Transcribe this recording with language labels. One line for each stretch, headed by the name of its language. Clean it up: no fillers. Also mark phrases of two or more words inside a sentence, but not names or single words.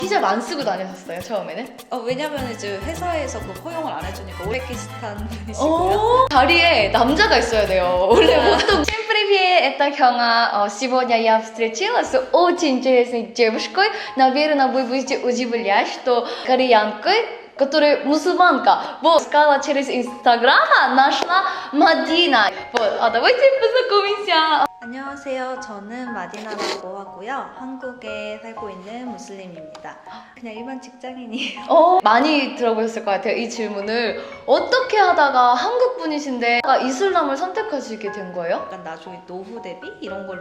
Korean: 히잡 안 쓰고 다녔었어요 처음에는? 왜냐면 이제 회사에서 그 허용을 안 해주니까 오즈베키스탄 분이시고요. 자리에 남자가 있어야 돼요. 원래 보통
Russian: Всем привет, это Хёна. Сегодня я встретилась с очень интересной девушкой. Наверное, вы будете удивлять, что кореянкой, которая мусульманка. Вот, искала через Инстаграм, нашла Мадина. Вот, давайте познакомимся.
Korean: 안녕하세요. 저는 마디나라고 하고요. 한국에 살고 있는 무슬림입니다. 그냥 일반 직장인이에요. 많이 들어보셨을 것 같아요. 이 질문을. 어떻게 하다가 한국 분이신데 이슬람을 선택하시게 된 거예요? 약간 나중에 노후 대비 이런 걸로